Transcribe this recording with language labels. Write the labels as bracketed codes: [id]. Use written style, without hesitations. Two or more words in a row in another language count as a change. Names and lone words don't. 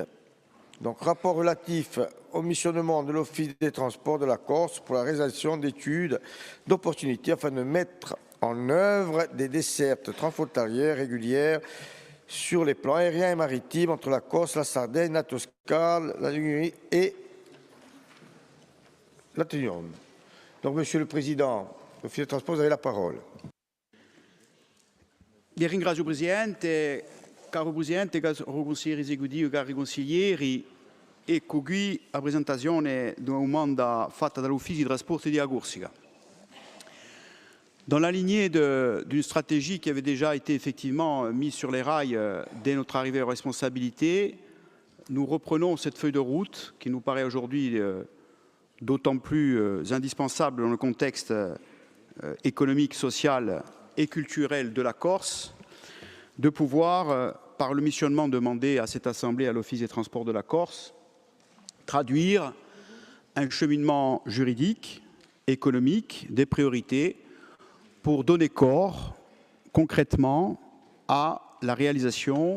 [fr] Donc rapport relatif au missionnement de l'Office des transports de la Corse pour la réalisation d'études d'opportunité afin de mettre en œuvre des dessertes transfrontalières régulières sur les plans aériens et maritimes entre la Corse, la Sardaigne, la Toscane, la Ligurie et la Tunione. Donc Monsieur le Président, l'Office des transports, vous avez la parole. [it] Ringrazio Presidente, caro Presidente, caro consigliere esecutivo, cari consiglieri, ecco qui la presentazione di una domanda fatta dall'Ufficio di Trasporti di Corsica. [fr] Dans la lignée d'une stratégie qui avait déjà été effectivement mise sur les rails dès notre arrivée aux responsabilités, nous reprenons cette feuille de route qui nous paraît aujourd'hui d'autant plus indispensable dans le contexte économique, social et culturel de la Corse, de pouvoir, par le missionnement demandé à cette Assemblée, à l'Office des transports de la Corse, traduire un cheminement juridique, économique, des priorités, pour donner corps concrètement à la réalisation.